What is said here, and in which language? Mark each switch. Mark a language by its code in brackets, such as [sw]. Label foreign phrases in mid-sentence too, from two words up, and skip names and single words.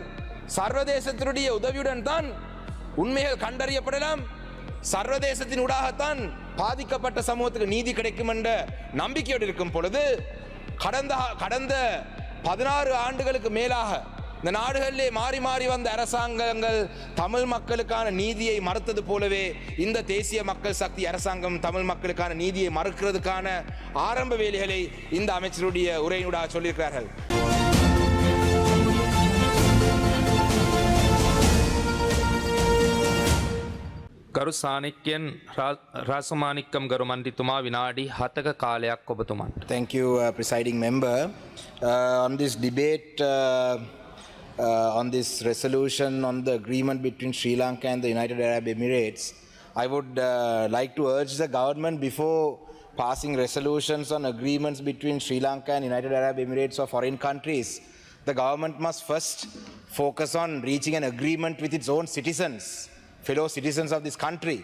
[ta] சர்வதேசத்தினுடைய உதவியுடன் தான் உண்மைகள் கண்டறியப்படலாம், சர்வதேசத்தின் ஊடாகத்தான் பாதிக்கப்பட்ட சமூகத்துக்கு நீதி கிடைக்கும் என்ற நம்பிக்கையோடு இருக்கும் பொழுது கடந்த 16 ஆண்டுகளுக்கு மேலாக இந்த நாடுகளிலே மாறி மாறி வந்த அரசாங்கங்கள் தமிழ் மக்களுக்கான நீதியை மறுத்தது போலவே இந்த தேசிய மக்கள் சக்தி அரசாங்கம் தமிழ் மக்களுக்கான நீதியை மறுக்கிறதுக்கான ஆரம்ப வேலைகளை இந்த அமைச்சருடைய உரையினூடாக சொல்லியிருக்கிறார்கள். [si] ගරු සානික්‍යන් රාසමානික්කම් ගරු මන්ත්‍රීතුමා විනාඩි 7ක කාලයක් ඔබතුමන්ට. [en] Thank you, presiding member. On this debate, on this resolution on the agreement between Sri Lanka and the United Arab Emirates, I would like to urge the government, before passing resolutions on agreements between Sri Lanka and United Arab Emirates or foreign countries, the government must first focus on reaching an agreement with its own citizens, fellow citizens of this country.